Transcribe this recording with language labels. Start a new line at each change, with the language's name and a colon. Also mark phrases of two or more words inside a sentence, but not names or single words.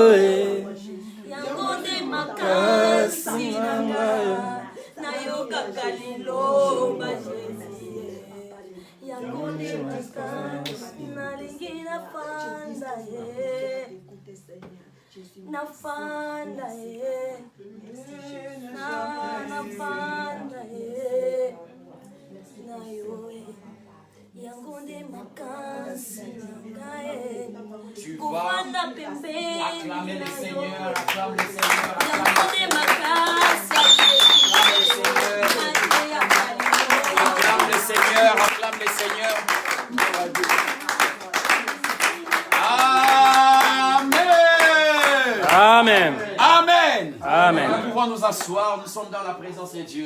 Lingala: yango nde makasi nanga nayokaka liloba Jésus yango nde makasi nalingi nafanda ye nafanda ye nafanda ye na yo yango nde makasi nanga ye
French: Tu vas
Lingala: kofanda pembeni
French: acclamer le
Lingala: na
French: Seigneur,
Lingala: yo.
French: acclame le Seigneur,
Lingala: Yango nde makasi
French: acclame le Seigneur, acclame le Seigneur. Amen. Amen. Amen. Amen. Nous pouvons nous asseoir, nous sommes dans la présence de Dieu.